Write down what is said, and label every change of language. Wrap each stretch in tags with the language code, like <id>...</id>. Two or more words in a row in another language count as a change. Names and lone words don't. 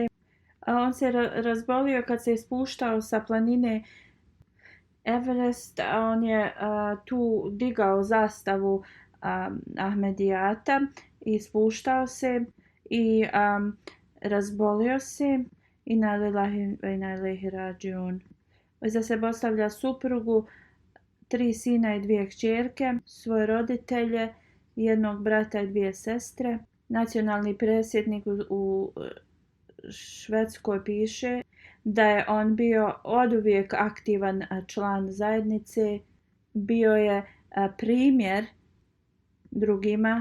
<bs>On se razbolio kad se spuštao sa planine Everest, on je tu digao zastavu Ahmedijata i spuštao se i razbolio se.</bs> <ar>إنا لله وإنا إليه راجعون.</ar> <bs>Iza sebe ostavlja suprugu, 3 sina i 2 kćerke, svoje roditelje, jednog brata i 2 sestre. Nacionalni predsjednik u Švedskoj piše da je on bio oduvijek aktivan član zajednice, bio je primjer drugima.</bs>